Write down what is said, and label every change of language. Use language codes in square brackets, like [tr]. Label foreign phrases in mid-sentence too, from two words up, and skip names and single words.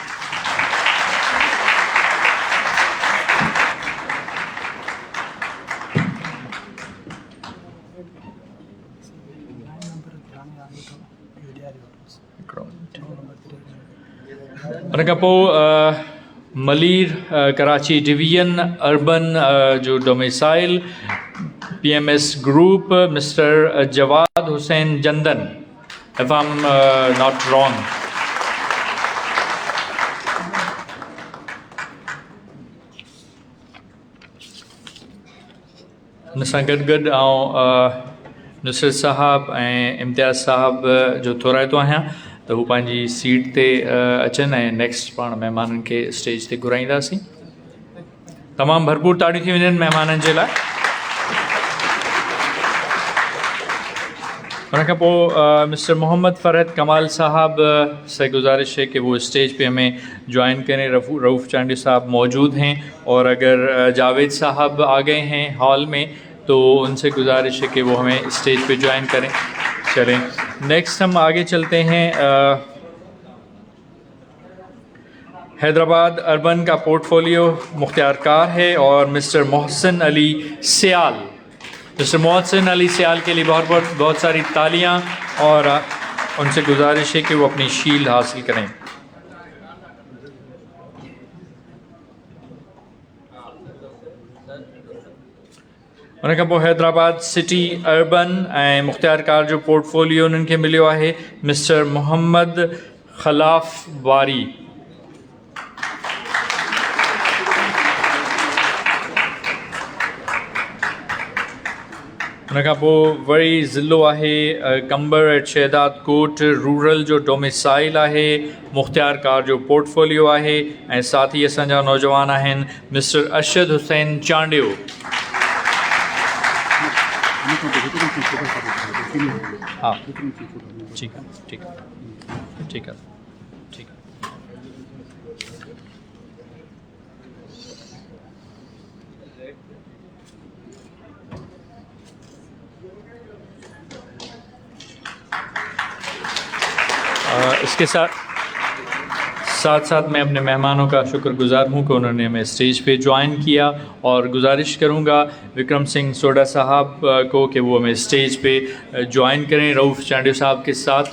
[sd] उन खां पोइ मलीर कराची डिवीजन अर्बन जो डोमिसाइल PMS ग्रुप मिस्टर जवाद हुसैन जंदन [en] if I am not wrong. [sd] हुन सां गॾु नुसरत साहब ऐं इम्तियाज़ साहब जो थोराइतो आहियां त हू पंहिंजी सीट ते अचनि ऐं नेक्स्ट पाण महिमाननि खे स्टेज ते घुराईंदासीं। तमामु भरपूर ताड़ियूं थी वञनि महिमाननि जे लाइ। उन खां पोइ [ur] مسٹر محمد فرحت کمال صاحب سے گزارش ہے کہ وہ اسٹیج پہ ہمیں جوائن کریں. رؤف چانڈی صاحب موجود ہیں اور اگر جاوید صاحب آ گئے ہیں ہال میں تو ان سے گزارش ہے کہ وہ ہمیں اسٹیج پہ جوائن کریں. چلیں نیکسٹ ہم آگے چلتے ہیں۔ حیدرآباد اربن کا پورٹ فولیو مختیار کار ہے اور مسٹر محسن علی سیال. مسٹر محسن علی سیال کے لیے بہت ساری تالیاں اور ان سے گزارش ہے کہ وہ اپنی شیلڈ حاصل کریں. [sd] उन खां पोइ हैदराबाद सिटी अर्बन ऐं मुख्तियार कार जो पोर्टफोलियो उन्हनि खे मिलियो आहे मिस्टर मोहम्मद ख़लाफ़ वारी। उन खां पोइ वरी ज़िलो आहे कंबर एट शहदाद कोट रूरल जो डोमिसाइल आहे मुख्तियार कार जो पोर्टफोलियो आहे ऐं [ur] साथ ही [sd] असांजा नौजवान आहिनि मिस्टर अरशद हुसैन चांडियो। [ur] ہاں ٹھیک ہے ٹھیک ہے ٹھیک ہے ٹھیک ہے. اس کے ساتھ میں اپنے مہمانوں کا شکرگزار ہوں کہ انہوں نے ہمیں اسٹیج پہ جوائن کیا اور گزارش کروں گا وکرم سنگھ سوڈا صاحب کو کہ وہ ہمیں اسٹیج پہ جوائن کریں رؤف چانڈیو صاحب کے ساتھ.